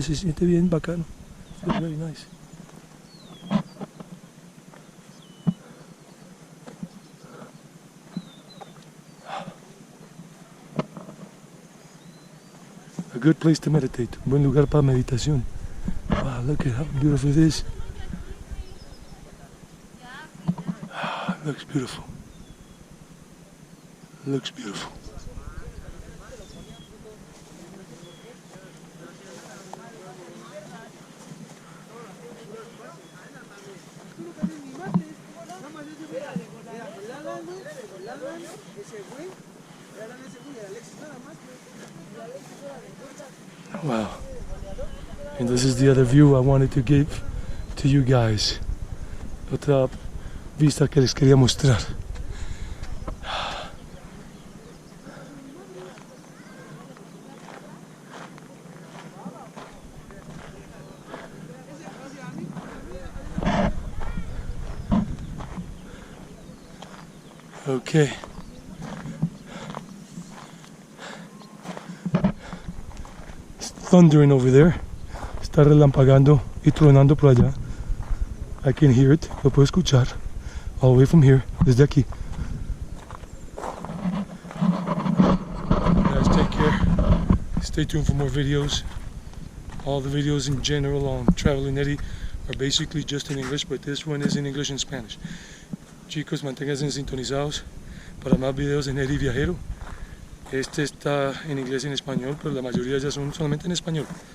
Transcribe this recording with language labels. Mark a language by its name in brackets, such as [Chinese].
[Spanish] Se siente bien bacano. [English] It feels very nice. A good place to meditate. [Spanish] Un buen lugar para meditación. [English] Wow, look at how beautiful it is. Looks beautiful. Looks beautiful. Wow. And this is the other view I wanted to give to you guys. [Spanish] Otra vista que les quería mostrar. [English] Okay. It's thundering over there. [Spanish] Está relampagando y tronando por allá. [English] I can hear it. [Spanish] Lo puedo escuchar. [English] All the way from here. [Spanish] Desde aquí. [English] Guys, take care. Stay tuned for more videos. All the videos in general on Traveling Eddie are basically just in English, but this one is in English and Spanish. [Spanish] Chicos, manténganse sintonizados para más videos en Eddie Viajero. Este está en inglés y en español, pero la mayoría ya son solamente en español.